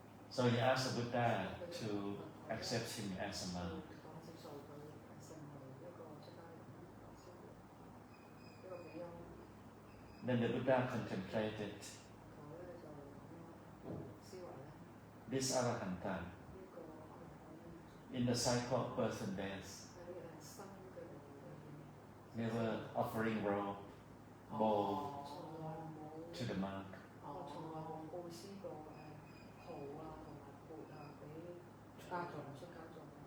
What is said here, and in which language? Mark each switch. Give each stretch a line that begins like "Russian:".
English: So he asked the Buddha to accept him as a monk.
Cantonese: 接受佢成為一個出家人，一個比丘。
English: Then the Buddha contemplated
Cantonese: 我咧就咁樣思維咧，
English: this Arahanta
Cantonese: 呢個
English: in the cycle of birth and death,
Cantonese: 喺生嘅路裏邊，
English: never offering robe, bowl
Cantonese: 從來冇
English: to the monk.
Cantonese: 我從來冇佈施過袍啊同埋缽啊俾出家眾。